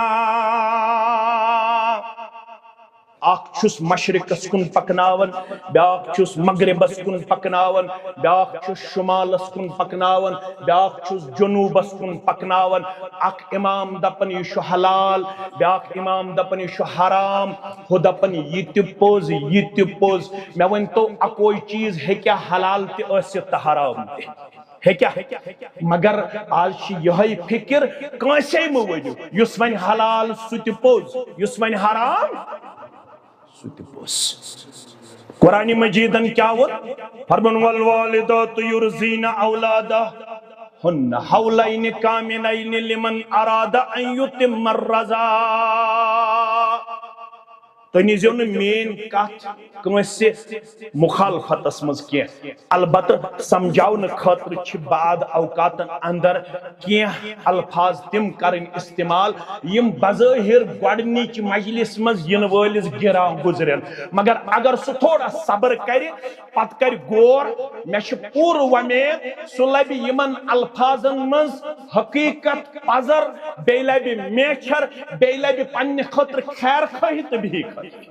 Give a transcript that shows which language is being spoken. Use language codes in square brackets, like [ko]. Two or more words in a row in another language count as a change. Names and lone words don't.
[ks] اخ چھس مشرقس کن پکناون بیاکھ چھس مغربس کن پکناون بیاکھ چھس شمالس کن پکناون بیاکھ چھس جنوبس کن پکناون اخ امام دپن یہ چھ حلال بیاکھ امام دپن یہ چھ حرام ہو دپن یہ تہ پوز مے ون تو اکوئی چیز ہیکیا حلال تہ ٲسِتھ تہ حرام تہ ہیکیا مگر آج یہ فکر کانسے مہ ؤنِو یس ون حلال سہ تہ پوز یس ون حرام قرآن مجیدن کیا وہ فرمان [ar] والوالدات یرزین اولادہن حولین کاملین لمن اراد ان یتم الرضاع [ks] تُہۍ نیٖزیو نہٕ میٛٲنۍ کتھ کٲنٛسہِ مُخالفتس منٛز کینٛہہ البتہ سمجھاونہٕ خٲطرٕ چھِ بعد اوقاتن اندر کینٛہہ الفاظ تِم کرٕنۍ استعمال یِم بظٲہر گۄڈنِچ مجلس منٛز یِنہٕ وٲلِس گِران گُزرن مگر اگر سُہ تھوڑا صبر کرِ پتہٕ کرِ غور مےٚ چھِ پوٗرٕ وۄمید سُہ لبہِ یِمن الفاظن منٛز حقیٖقت پزر بیٚیہِ لبہِ میچھر بیٚیہِ لبہِ پننہِ خٲطرٕ خیر خواہی تہٕ بی خواہی